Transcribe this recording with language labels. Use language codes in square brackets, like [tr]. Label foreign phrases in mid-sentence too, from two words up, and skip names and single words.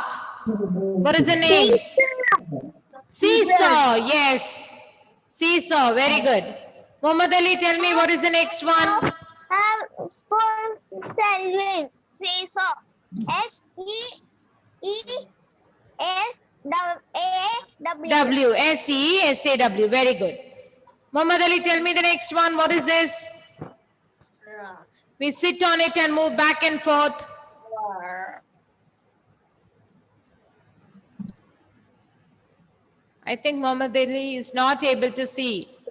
[en] What is the name? Seesaw. Yes. Seesaw. Very good. Muhammad Ali, tell me what is the next one? Spoon Selwyn. Seesaw. S-E-E-S-A-W. W. S-E-E-S-A-W. Very good. Muhammad Ali, tell me the next one. What is this? We sit on it and move back and forth. I think Muhammad Ali is not able to see.